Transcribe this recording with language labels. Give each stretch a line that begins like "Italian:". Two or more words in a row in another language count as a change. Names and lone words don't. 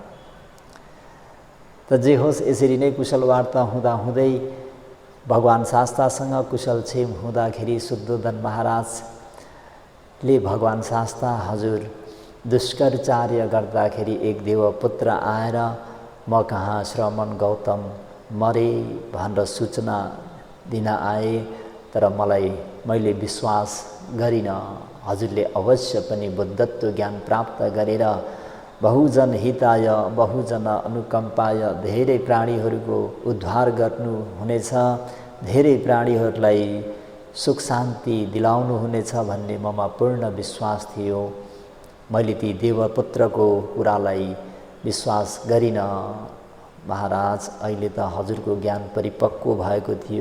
Nepali: त जे होस्, यसरी नै कुशल वार्ता हुँदाहुँदै भगवान शास्तासँग कुशलक्षेम हुँदाखेरि शुद्धोधन महाराजले भगवान शास्ता हजुर दुष्कर्चार्य गर्दाखेरि एक देवपुत्र आएर म कहाँ श्रमण गौतम मरे भनेर सूचना दिन आए, तर मैले विश्वास गरिनँ। हजुरले अवश्य पनि बुद्धत्व ज्ञान प्राप्त गरेर
Sanskrit: बहुजन हिताय बहुजन अनुकम्पाय
Nepali: धेरै प्राणीहरूको उद्धार गर्नुहुनेछ, धेरै प्राणीहरूलाई सुख शान्ति दिलाउनुहुनेछ भन्ने ममा पूर्ण विश्वास थियो। मैले ती देवपुत्रको कुरालाई विश्वास गरिनँ। महाराज, अहिले त हजुरको ज्ञान परिपक्व भएको थियो।